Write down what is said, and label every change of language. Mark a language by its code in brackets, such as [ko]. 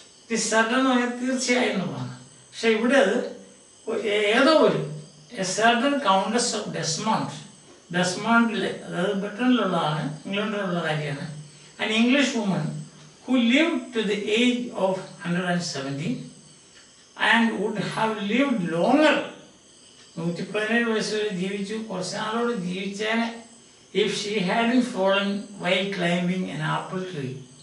[ml] ഇത് സർട്ടൻ എന്ന് പറഞ്ഞാൽ തീർച്ചയായും എന്നുള്ളതാണ്. പക്ഷെ ഇവിടെ അത് ഏതോ ഒരു സർട്ടൻ കൗണ്ടസ് ഓഫ് ഡെസ്മോണ്ടിൽ, അതായത് ബ്രിട്ടനിലുള്ളതാണ്, ഇംഗ്ലണ്ടിലുള്ള കാര്യമാണ്. [en] An English woman who lived to the age of 170 and would have lived longer. [ml] 117 വയസ്സ് വരെ ജീവിച്ചു, കുറച്ച് നാളോട് ജീവിച്ചേനെ. [en] If she hadn't fallen while climbing an apple tree.